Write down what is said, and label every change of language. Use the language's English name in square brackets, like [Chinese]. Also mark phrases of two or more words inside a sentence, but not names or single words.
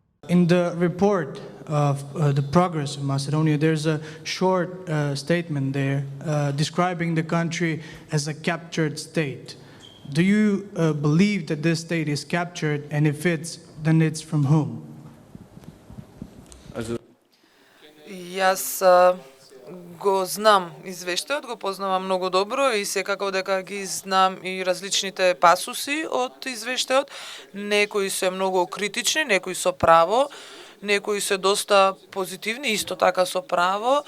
[English] In the report of the progress of Macedonia, there's a short statement there describing the country as a captured state. Do you believe that this state is captured, and if it's, then it's from whom? [Macedonian] Јас го знам извештајот, го познавам многу добро и секако дека ги знам и различните пасуси од извештајот. Некои се многу критични, некои со право, некои се доста позитивни, исто така со право.